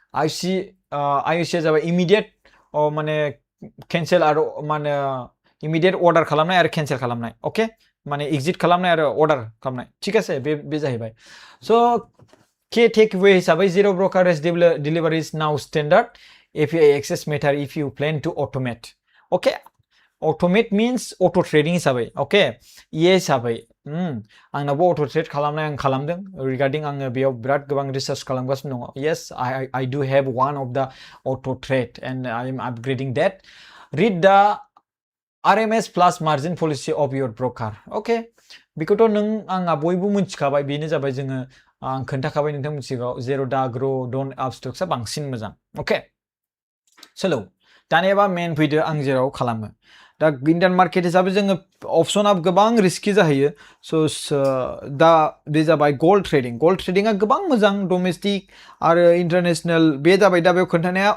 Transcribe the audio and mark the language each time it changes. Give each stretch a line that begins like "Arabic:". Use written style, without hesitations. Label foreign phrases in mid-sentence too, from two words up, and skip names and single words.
Bodo: IOC जाबाय इमिडिएट माने केन्सेल आरो माने
English: immediate order
Bodo: खालामनाय आरो केन्सेल खालामनाय अके माने एग्जिट खालामनाय आरो अर्डार खालामनाय
Assamese: ठीक आसे
Bodo: बे जाहैबाय स'
English: key takeaway
Bodo: हिसाबै
English: zero brokerage delivery is now standard API access matter if you plan to automate
Bodo: अके अट'मेट मिन्स
English: auto trading
Bodo: हिसाबै अके हिसाबै आंनावबो
English: auto trade
Bodo: खालामनाय आं खालामदों रिगार्डिं आङो बेयाव बिराद गोबां रिसार्च खालामगासिनो दङ
English: yes I do have one of the auto trade and I am upgrading that read the RMS plus margin policy of your broker okay
Bodo: बेखौथ' नों आंहा बयबो मिथिखाबाय बेनो जाबाय जोङो आं खोन्थाखाबाय नोंथां मिथिगौ जेर'दा ग्र' डन आपस्टक्सआ बांसिन मोजां अके सोलौ दानियाबा मेन फैदो आं जेराव खालामो दा
English: Indian market
Bodo: हिसाबै जोङो अपसना गोबां रिस्कि जाहैयो स' दा बे जाबाय गल्ड ट्रेडिंआ गोबां मोजां डमेस्टिक आरो इन्टारनेसनेल बे जाबाय दा बेयाव खोन्थानाया